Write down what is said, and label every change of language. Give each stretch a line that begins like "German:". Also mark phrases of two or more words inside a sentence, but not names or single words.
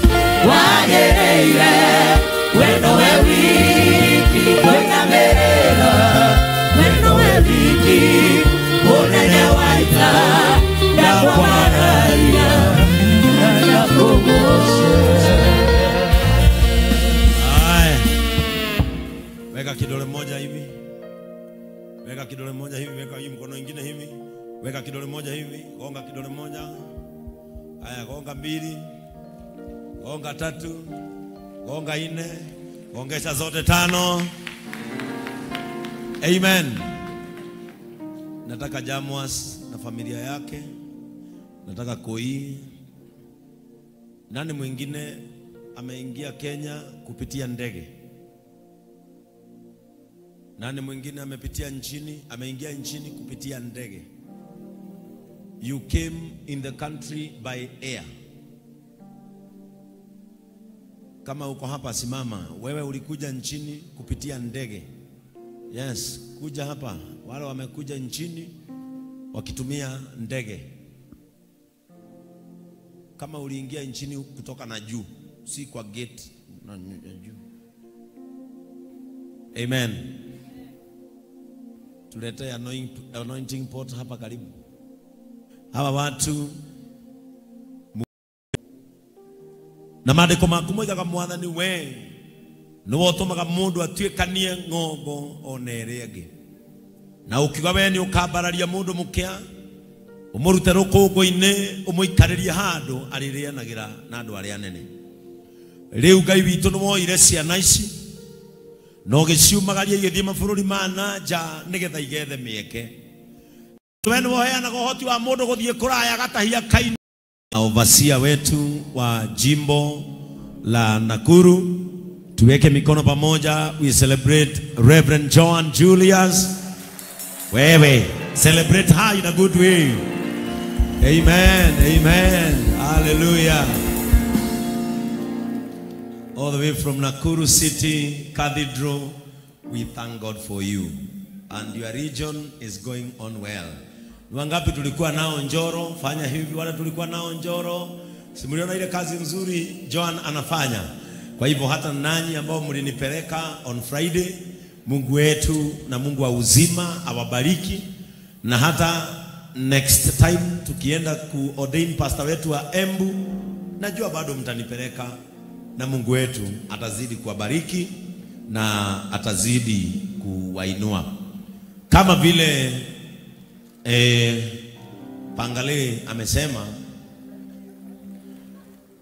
Kikuyu: wagĩrĩire we nowe wiki kũinamĩrĩra we nowe wiki mũnene wa ita ndakwambararia na ndakũgoca.
Swahili: Haya, weka kidole moja hivi, weka kidole moja hivi, weka hii mkono mwingine hivi, weka kidole moja hivi, gonga kidole moja. Haya, gonga mbili, gonga tatu, gonga nne, gongesha zote tano. Amen. Nataka Jamwas na familia yake, nataka Koi. Nani mwingine ameingia Kenya kupitia ndege? Nani mwingine ameingia nchini kupitia ndege?
English: You came in the country by air.
Swahili: Kama uko hapa simama, wewe ulikuja nchini kupitia ndege. Yes, kuja hapa. Wale wamekuja nchini wakitumia ndege. Kama uliingia nchini kutoka na juu, si kwa gate na juu. Amen. Tulete
English: anointing pot
Swahili: hapa karibu.
Kikuyu: Hawa watu na maandĩko maku moigaga Mwathani we nĩwe ũtũmaga mũndũ atuĩkanie ng'ongo ona ĩrĩa ĩngĩ, na ũkiuga we nĩ ũkambararia mũndũ mũkĩa ũmũrute rũkũngũ-inĩ ũmũikarĩrie handũ arĩrĩanagĩra na andũ arĩa anene. Rĩu Ngai witũ nĩ woire ciana ici na ũgĩciumagaria igĩthiĩ mabũrũri ma nanja nĩgetha igethe mĩeke. We nĩ woheanaga ũhoti wa mũndũ gũthiĩ kũraya gatahia kaini.
Swahili: Overseer wetu wa jimbo la Nakuru, tuweke mikono pamoja.
English: We celebrate Reverend John Julius. Wewe celebrate her in a good way. Amen, amen, hallelujah. All the way from Nakuru City Cathedral, we thank God for you, and your region is going on well.
Swahili: Wangapi tulikuwa nao Njoro? Fanya hivi. Wale tulikuwa nao Njoro, simuliona ile kazi nzuri John anafanya. Kwa hivyo hata nanyi ambao mlinipeleka
English: on Friday,
Swahili: Mungu wetu na Mungu wa uzima awabariki, na hata
English: next time
Swahili: tukienda ku ordain pastor wetu wa Embu, najua bado mtanipeleka, na Mungu wetu atazidi kuwabariki na atazidi kuwainua kama vile Pangale amesema.